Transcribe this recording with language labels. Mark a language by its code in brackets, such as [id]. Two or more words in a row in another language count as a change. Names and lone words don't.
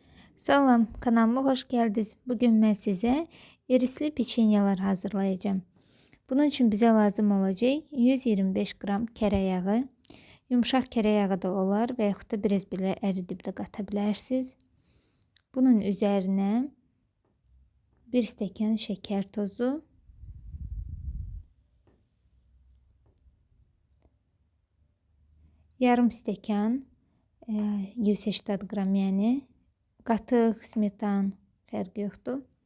[tr] Salam, kanalıma hoş geldiniz. Bugün ben size irisli peçenyeler hazırlayacağım. Bunun için bize lazım olacak 125 gram kere yağı. [az] Yumuşak kere yağı da olar ve yaxud da biraz belə əridib də qata bilərsiniz. [tr] Bunun üzerine 1 stəkan şeker tozu, yarım stəkan 180 gram yani qatıq, smetan fərqi yoxdur.